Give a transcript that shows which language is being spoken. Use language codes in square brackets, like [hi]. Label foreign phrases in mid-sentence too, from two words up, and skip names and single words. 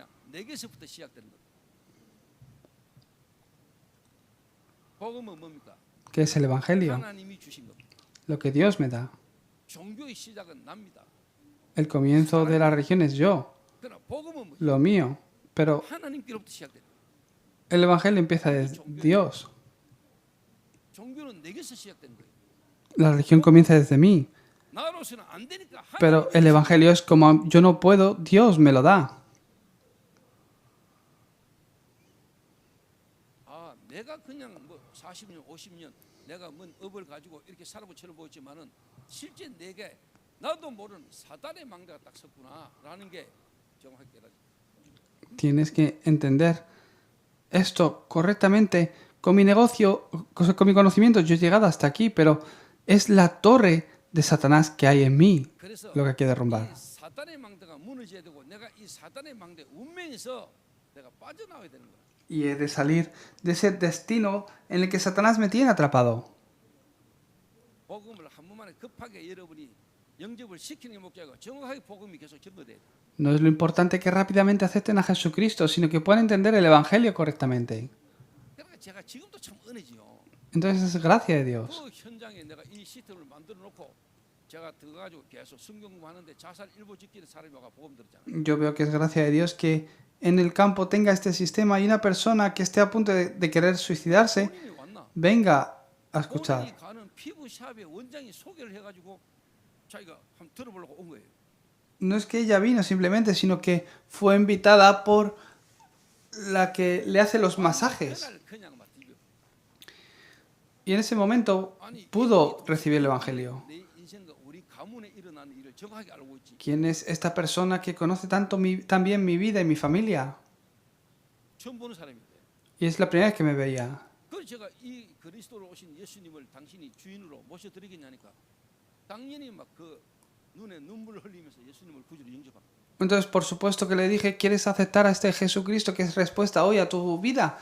[ko] 내게서부터 시작되는 거다. 복음은 뭡니까? [es] ¿Qué es el Evangelio? [ko] 하나님이 주신 겁니다. [es] Lo que Dios me da. [ko] 종교의 시작은 납니다. [es] El comienzo de la religión es yo, [ko] 그러나 복음은 뭐죠? [es] lo mío. Pero [ko] 하나님께로부터 시작돼요. [es] el Evangelio empieza desde Dios. [ko] 종교는 내게서 시작된 거예요. [es] La religión comienza desde mí. [ko] 나로서는 안 되니까 [es] Pero el Evangelio es como yo no puedo, Dios me lo da. [ko] 아, 내가 그냥 뭐 40년, 50년 내가 뭔 업을 가지고 이렇게 살아보처럼 보였지만은 실제 내게 나도 모르는 사단의 망대가 딱 섰구나라는 게 정확하게 깨달아져. [es] Tienes que entender esto correctamente. Con mi negocio, con mi conocimiento, yo he llegado hasta aquí, pero es la torre de Satanás que hay en mí [ko] 그래서 [es] lo que hay que derrumbar. [ko] 이 사단의 망대가 무너져야 되고 내가 이 사단의 망대 운명에서 내가 빠져나와야 되는 거야. [es] Y he de salir de ese destino en el que Satanás me tiene atrapado. [ko] 복음을 한 번만에 급하게 여러분이 영접을 시키는 게 목적이고 정확하게 복음이 계속 전거돼야 돼. [es] No es lo importante que rápidamente acepten a Jesucristo, sino que puedan entender el Evangelio correctamente. [ko] 그러니까 제가 지금도 참 은혜지요. [es] Entonces es gracia de Dios. [ko] 그 현장에 내가 이 시스템을 만들어 놓고 제가 들어가지고 계속 성경 공부하는데 자살 일보 직전에 사람이 와가 복음 들었잖아요. [es] Yo veo que es gracia de Dios que en el campo tenga este sistema y una persona que esté a punto de querer suicidarse [ko] 본인이 왔나? [es] venga a escuchar. [ko] 본인이 가는 피부샵의 원장이 소개를 해가지고 자기가 한번 들어보려고 온 거예요. [es] No es que ella vino simplemente, sino que fue invitada por la que le hace los masajes. [ko] 그날 그냥 막 디벼. [es] Y en ese momento pudo recibir el Evangelio. [ko] 내 인생과 우리 가문에 일어나는 일을 정확하게 알고 있지. [es] ¿Quién es esta persona que conoce tan bien mi vida y mi familia? [ko] 처음 보는 사람인데. [es] Y es la primera vez que me veía. [ko] 그래서 제가 이 그리스도로 오신 예수님을 당신이 주인으로 모셔드리겠냐니까 당연히 막 그 눈에 눈물을 흘리면서 예수님을 구주로 영접하고. [es] Entonces, por supuesto que le dije, ¿quieres aceptar a este Jesucristo que es respuesta hoy a tu vida?